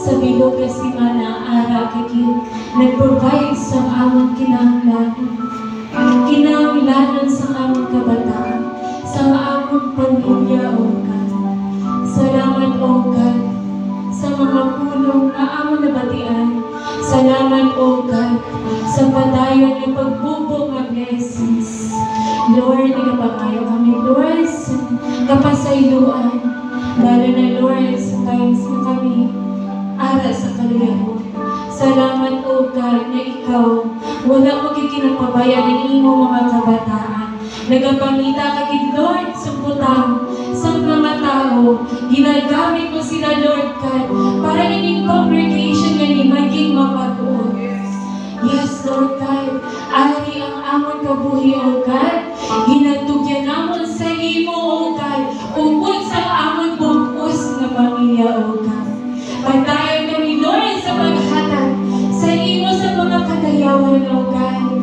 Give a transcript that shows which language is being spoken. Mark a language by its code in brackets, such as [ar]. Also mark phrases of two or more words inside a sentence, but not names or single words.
[hil] sa bilog nga simana ara kagid nag-provide sa among kinahanglanon sa among kabataan, sa among pamilya, [en] O God. [hil] Salamat, [en] O God, [hil] sa mga pulong na among nabatian. Salamat, [en] O God, [hil] sa padayon ng pagbubong ng blessings. Lord, ikapangayo kami, Lord, sa kapasayloan, lalo na, Lord, sa times na kami ara sa kaluyahon. Salamat, [en] O God, [hil] na Ikaw wala magkikinapabayan ng iyong mga kabataan. Nagapangita kagid, Lord, sa putang sa mga tao. Ginagamit mo sila, [en] Lord God, [hil] para ining congregation nga ni maging mapag-uon. [en] Yes, Lord God, [hil] ari ang amon kabuhi, [en] O God. [hil] Ginatugyan namon sa imo, [en] O God, [hil] ugod sa amon bugos nga pamilya, [en] O God. [hil] Patayon kami, Lord, sa paghatag sa imo sa mga kadayawan, [en] O God.